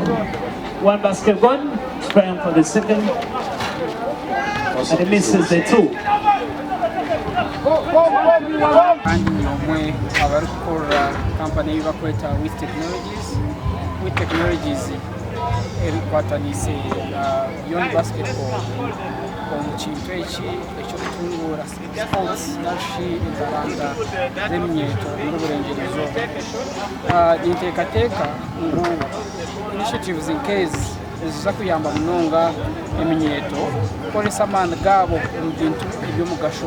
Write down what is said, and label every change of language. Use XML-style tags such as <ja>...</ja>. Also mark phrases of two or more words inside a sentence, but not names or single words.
<en>1 basket gone, trying for the second, and he misses the 2. Company with technologies. With technologies, beyond basketball.</en> <nyn>Kintu ekyokutungura sports nashi entaranga z'eminyeeto n'oburengerezo ninteekateeka ngu initiatives nk'ezi eziza kuyamba munonga eminyeeto kukozesa amaani gaabo omu bintu eby'omugasho.</nyn>